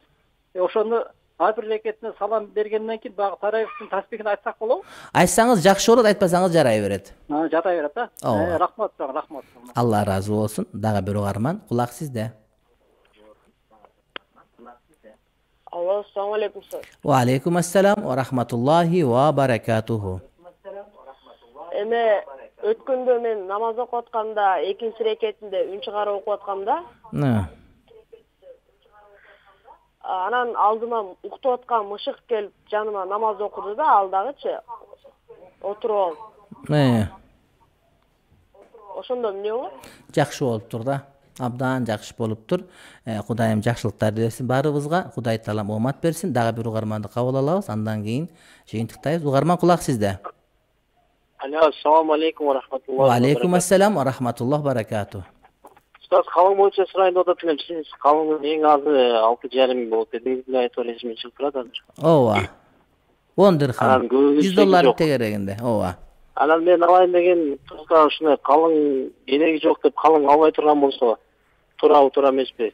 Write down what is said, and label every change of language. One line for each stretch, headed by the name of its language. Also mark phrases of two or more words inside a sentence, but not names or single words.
Kyrgyz: Ошону ар бир рекетине салам бергенден кийин багы таравихтин таспихин айтсак болобу? Айтсаңыз жакшы болот, айтпасаңыз жарай берет. Жарай берет, да? Рахмат, рахмат. Алла ыраазы болсун. Дагы бир угарман, кулак сизде. Алло,
Arabic: السلام عليكم. وعليكم السلام ورحمة الله وبركاته.
Kyrgyz: Эме өткөндө мен намаз окуп атканда, экинчи рекетинде үн чыгарып окуп аткамда, анан алдыма уктуп аткан мышык келип жаныма намаз окуду да, ал дагычы отуруп алып. Ошондо эмне болот? Жакшы болуптур да. Абдан жакшы болуптур. Кудайым жакшылыктарды берсин баарыбызга. Кудай Таалам оомат берсин. Дагы бир угарманды кабыл алабыз. Андан кийин жыйынтыктайбыз. Угарман, кулак сизде. Алло,
Arabic: السلام عليكم ورحمة الله. وعليكم السلام ورحمة الله بركاته.
Kyrgyz: Устаз, калың боюнча сурайын деп атам. Сиз калыңдын эң азы 6,5 миң болот дедиңиз эле айтып эле эсиме чыгып турат азыр. Ооба. 10 dirham. $100 tegerегинде. Ооба. Анан мен алайын деген кызга ушундай калың кереги жок деп калың албай турган болсо туура эмеспи?